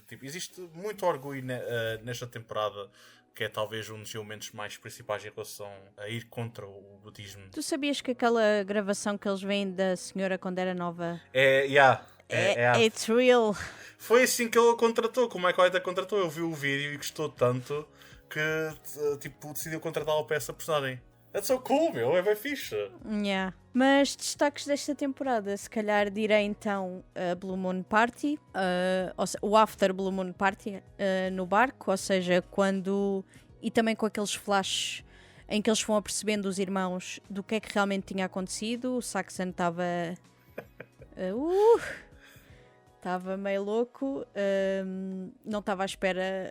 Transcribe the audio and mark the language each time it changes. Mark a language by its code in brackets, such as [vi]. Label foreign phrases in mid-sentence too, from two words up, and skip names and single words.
[pt] Tipo, existe muito orgulho nesta temporada, que é talvez um dos elementos mais principais em relação a ir contra o budismo. Tu sabias que aquela gravação que eles veem da senhora quando era nova [en] it's real? [pt] Foi assim que ele a contratou, como é que a contratou? Eu vi o vídeo e gostou tanto que tipo, decidiu contratá-la para essa personagem. [en] That's so cool, [pt] meu, é bem fixe. Yeah. Mas destaques desta temporada, se calhar direi então a Blue Moon Party, o After Blue Moon Party no barco, ou seja, quando. E também com aqueles flashes em que eles vão apercebendo os irmãos do que é que realmente tinha acontecido. O Saxon estava. Estava meio louco, não estava à espera.